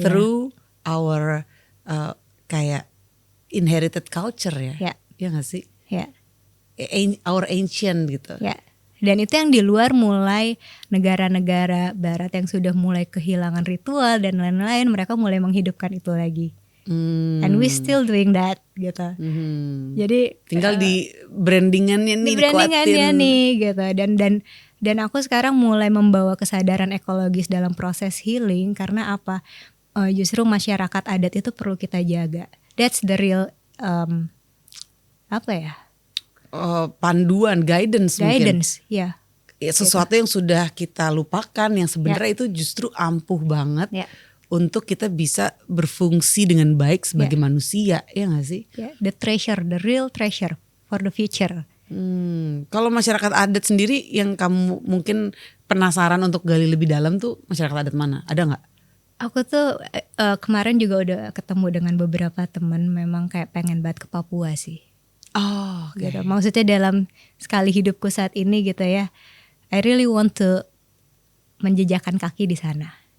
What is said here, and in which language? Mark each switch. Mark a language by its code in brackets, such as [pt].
[en] through our kayak inherited culture ya. [id] Ya. Ya nggak sih? Ya. [en] Our ancient gitu. [id] Ya. Dan itu yang di luar mulai negara-negara barat yang sudah mulai kehilangan ritual dan lain-lain, mereka mulai menghidupkan itu lagi. [en] And we still doing that gitu. Jadi [id] tinggal di brandingannya nih, di brandingannya dikuatin. nih gitu. Dan aku sekarang mulai membawa kesadaran ekologis dalam proses healing karena apa? Justru masyarakat adat itu perlu kita jaga. [en] That's the real [id] apa ya? Panduan, guidance mungkin. Ya. Ya, sesuatu yang sudah kita lupakan, yang sebenarnya itu justru ampuh banget untuk kita bisa berfungsi dengan baik sebagai manusia, ya nggak sih? [en] The treasure, the real treasure for the future. [id] Kalau masyarakat adat sendiri yang kamu mungkin penasaran untuk gali lebih dalam tuh masyarakat adat mana? Ada nggak? Aku tuh kemarin juga udah ketemu dengan beberapa teman, memang kayak pengen banget ke Papua sih. Oh, gitu. Maksudnya dalam sekali hidupku saat ini gitu ya, [en] I really want to [id] menjejakkan kaki di sana.